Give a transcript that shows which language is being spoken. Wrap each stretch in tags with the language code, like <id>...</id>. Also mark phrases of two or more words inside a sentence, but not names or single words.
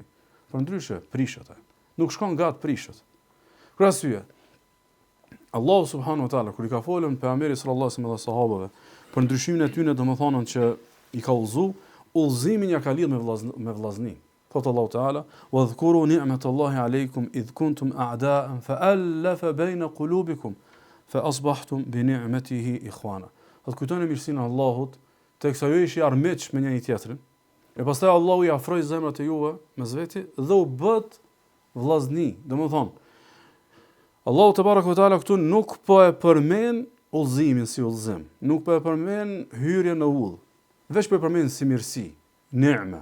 <sq>Për ndryshe, prishet. Nuk shkon gat prishet. Për arsye, Allahu</sq> <ar>سبحانه وتعالى</ar> <sq>kur I ka folën pejgamberi</sq> <ar>صلى الله عليه وسلم</ar> <sq>dhe sahabëve për ndryshimin e tyre, domethënë që I ka udhëzimin ja ka lidh me vllazni. Thot Allahu taala:</sq> <ar>"واذكروا نعمة الله عليكم إذ كنتم أعداء فألف بين قلوبكم فأصبحتم بنعمته إخوانا."</ar> <sq>Thot kujtoni mirësinë e Allahut, teksa ju ishi armiq me njëri tjetrin. E pastaj Allahu I afroi zemrat e juve mes veti dhe u bët vllazni. Domethënë Allahu</sq> <ar>تبارك وتعالى</ar> <sq>këtu nuk po e përmend udhëzimin si udhëzim, nuk po e përmend hyrjen në udhë, veç po e përmend si mirësi, ni'me.</sq>